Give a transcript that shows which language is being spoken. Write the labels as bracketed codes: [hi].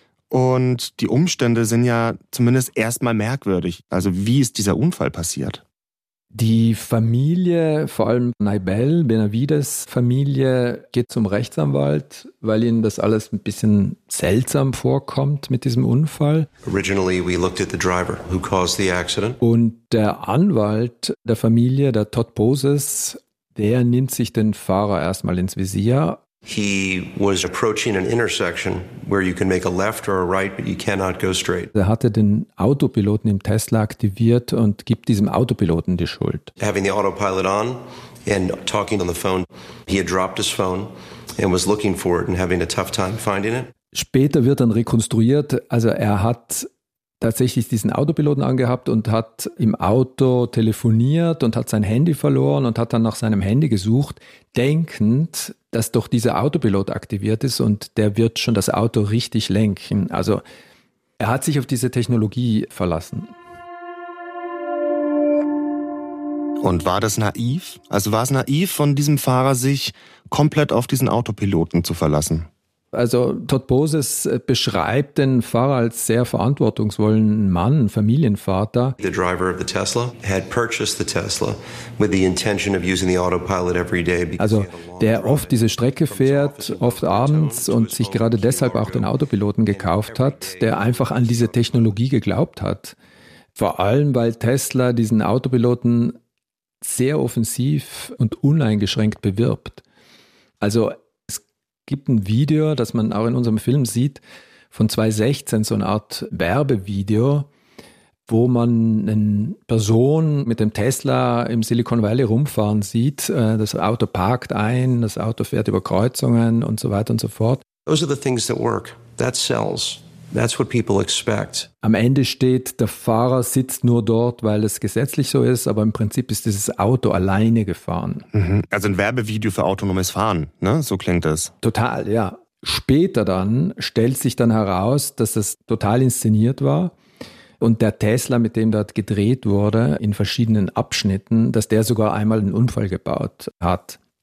[de] Und die Umstände sind ja zumindest erstmal merkwürdig. Also wie ist dieser Unfall passiert? Die Familie, vor allem Naibel Benavides Familie, geht zum Rechtsanwalt, weil ihnen das alles ein bisschen seltsam vorkommt mit diesem Unfall. [en] Originally we looked at the driver who caused the accident. [de] Und der Anwalt der Familie, der Todd Poses, der nimmt sich den Fahrer erstmal ins Visier. [en] He was approaching an intersection where you can make a left or a right, but you cannot go straight. [de] Er hatte den Autopiloten im Tesla aktiviert und gibt diesem Autopiloten die Schuld. [en] Having the autopilot on and talking on the phone, he had dropped his phone and was looking for it and having a tough time finding it. [de] Später wird dann rekonstruiert, also er hat tatsächlich diesen Autopiloten angehabt und hat im Auto telefoniert und hat sein Handy verloren und hat dann nach seinem Handy gesucht, denkend, dass doch dieser Autopilot aktiviert ist und der wird schon das Auto richtig lenken. Also er hat sich auf diese Technologie verlassen. Und war das naiv? Also war es naiv von diesem Fahrer, sich komplett auf diesen Autopiloten zu verlassen? Also Todd Poses beschreibt den Fahrer als sehr verantwortungsvollen Mann, Familienvater. [en] The driver of the Tesla had purchased the Tesla with the intention of using the autopilot every day. [de] Also der oft diese Strecke fährt, oft abends, und sich gerade deshalb auch den Autopiloten gekauft hat, der einfach an diese Technologie geglaubt hat. Vor allem, weil Tesla diesen Autopiloten sehr offensiv und uneingeschränkt bewirbt. Also es gibt ein Video, das man auch in unserem Film sieht, von 2016, so eine Art Werbevideo, wo man eine Person mit dem Tesla im Silicon Valley rumfahren sieht. Das Auto parkt ein, das Auto fährt über Kreuzungen und so weiter und so fort. [en] Those are the things that work. That sells. That's what people expect. [de] Am Ende steht, der Fahrer sitzt nur dort, weil es gesetzlich so ist, aber im Prinzip ist dieses Auto alleine gefahren. Mhm. Also ein Werbevideo für autonomes Fahren, ne? So klingt das. Total, ja. Später dann stellt sich dann heraus, dass es total inszeniert war und der Tesla, mit dem dort gedreht wurde, in verschiedenen Abschnitten, dass der sogar einmal einen Unfall gebaut hat.